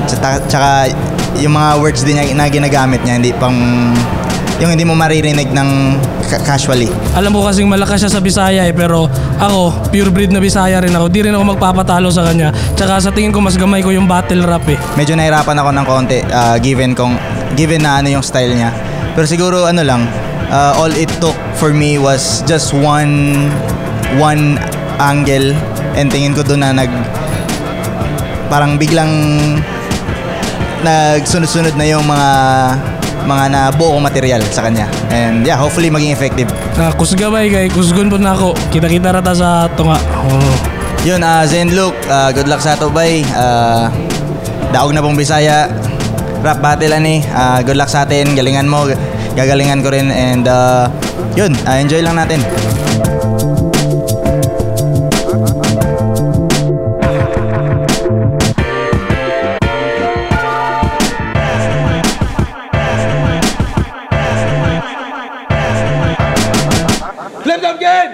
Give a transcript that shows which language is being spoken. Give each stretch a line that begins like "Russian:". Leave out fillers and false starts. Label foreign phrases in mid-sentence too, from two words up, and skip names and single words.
Filipino: Tsaka yung mga words din na ginagamit niya, yung hindi mo maririnig ng casually. Alam ko kasing malakas siya sa Bisaya pero ako, pure breed na Bisaya rin ako. Di rin ako magpapatalo sa kanya. Tsaka sa tingin ko mas gamay ko yung
English: battle rap
Filipino: eh. Medyo nahirapan ako ng konti given na ano yung style niya. Pero siguro
English: all it took for me was just one angle
Filipino: and tingin ko doon na parang biglang nagsunod-sunod na yung mga nabuo kong material sa kanya.
English: And yeah, hopefully
Filipino: maging effective.
Cebuano: Kusgabay kay kusgon po na ako. Kita-kita rata sa tunga. Yun, Zen Luke,
English: good luck
Cebuano: sa ato bay. Daog na pong Bisaya.
English: Rap battle good luck
Filipino: sa atin. Galingan mo, gagalingan ko rin. And yun, enjoy lang natin. Flip Top Game!